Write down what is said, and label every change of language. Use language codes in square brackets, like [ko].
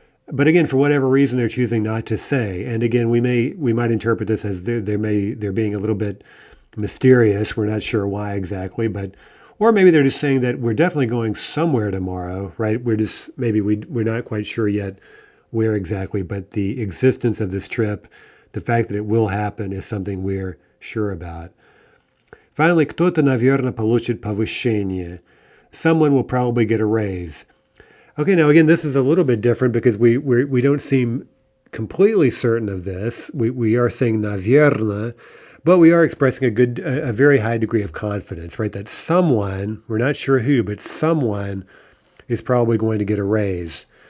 [en] But again, for whatever reason, they're choosing not to say. And again, we might interpret this as they're being a little bit mysterious. We're not sure why exactly, or maybe they're just saying that we're definitely going somewhere tomorrow, right? We're not quite sure yet where exactly, but the existence of this trip, the fact that it will happen, is something we're sure about. [ru] Finally, кто-то, наверное, получит повышение. [en] Someone will probably get a raise. Okay, now again, this is a little bit different because we don't seem completely certain of this. We are saying наверное, but we are expressing a very high degree of confidence, right? That someone, we're not sure who, but someone is probably going to get a raise.